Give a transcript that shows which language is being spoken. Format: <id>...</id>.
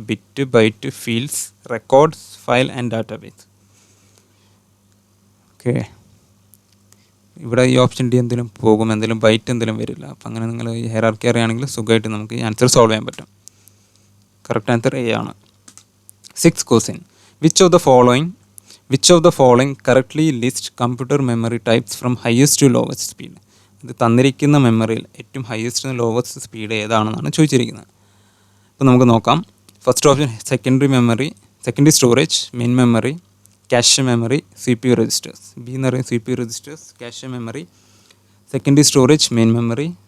<ml>Bit, byte, fields, records, file and database. Okay, ഇവിടെ ഈ option D എന്തെങ്കിലും പോകും, എന്തെങ്കിലും ബൈറ്റ് എന്തെങ്കിലും വരില്ല. അപ്പോൾ അങ്ങനെ നിങ്ങൾ ഈ ഹൈറാർക്കി അറിയുകയാണെങ്കിൽ സുഖമായിട്ട് നമുക്ക് ഈ ആൻസർ സോൾവ് ചെയ്യാൻ പറ്റും. കറക്റ്റ് ആൻസർ എ ആണ്.</ml> <en>6th question. Which of the following correctly list computer memory types from highest to lowest speed?</en> <ml>ഇത് തന്നിരിക്കുന്ന മെമ്മറിയിൽ ഏറ്റവും ഹയസ്റ്റ് ലോവസ്റ്റ് സ്പീഡ് ഏതാണെന്നാണ് ചോദിച്ചിരിക്കുന്നത്. അപ്പോൾ നമുക്ക് നോക്കാം. First option secondary storage, main memory, cache memory, CPU registers. B എന്ന് പറയുന്നത് CPU registers, cache memory, secondary storage, main memory.</ml>